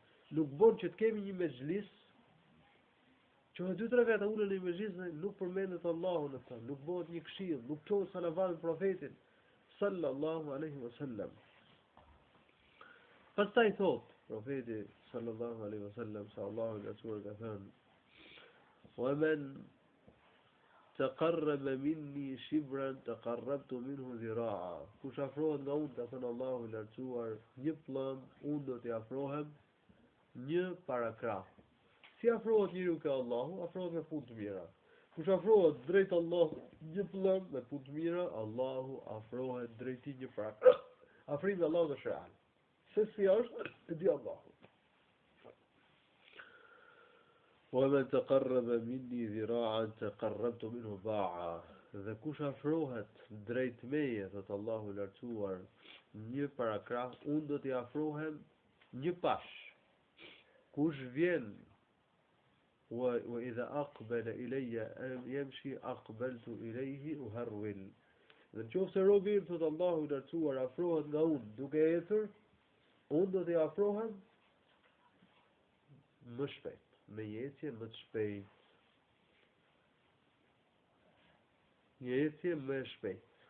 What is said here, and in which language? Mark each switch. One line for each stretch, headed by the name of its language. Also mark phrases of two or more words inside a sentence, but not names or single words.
Albanian: Nuk bën që të kemi një mezhlis, që 2-3 veta ulen në një mezhlis dhe nuk përmendet Allahu në ta, nuk bëhet një këshill, nuk çohet salavat mbi profetin
Arabic: صلى الله عليه وسلم.
Albanian: Pastaj thot profeti
Arabic: صلى الله عليه وسلم
Albanian: se Allahu I lartësuar ka thënë:
Arabic: "ومن تقرب مني شبرا تقربت منه ذراعا."
Albanian: Kush afrohet nga unë, ka thënë Allahu I lartësuar, një pllëm, unë do t'i afrohem një parakrah. Si afrohet njeriu ka Allahu, afrohet me punë të mira. Kush afrohet drejt Allahut një pllëm me punë të mira, Allahu afrohet drejt tij një parakrah. Afrimi I Allahut është real. Se si është, e di Allahu.
Arabic: ومن تقرب مني ذراعا تقربت منه باعا.
Albanian: Dhe kush afrohet drejt meje, thot Allahu I lartësuar, një parakrah, unë do t'i afrohem një pash. Kush vjen
Arabic: وإذا أقبل إلي يمشي أقبلت إليه أهرول.
Albanian: Dhe nëse robi im, thot Allahu I lartësuar, afrohet nga unë duke ecur, unë do t'i afrohem më shpejt, me ecje më të shpejt. Një ecje më e shpejt.